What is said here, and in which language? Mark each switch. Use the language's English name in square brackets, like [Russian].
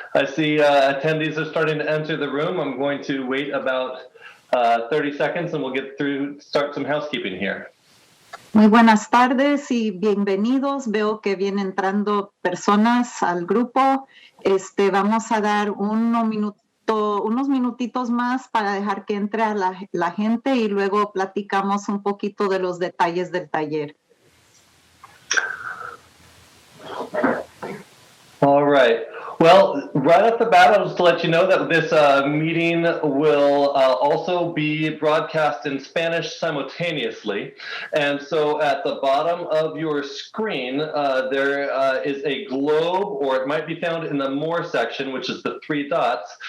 [English] I see attendees are starting to enter the room. I'm going to wait about 30 seconds and we'll start some housekeeping here. [Spanish] Muy buenas tardes y bienvenidos. Veo que vienen entrando personas al grupo. Vamos a dar unos minutitos más para dejar que entre a la gente y luego platicamos un poquito de los detalles del taller. [English] All right. Well, right off the bat, I'll just let you know that this meeting will also be broadcast in Spanish simultaneously. And so at the bottom of your screen, there is a globe, or it might be found in the More section, which is the 3 dots.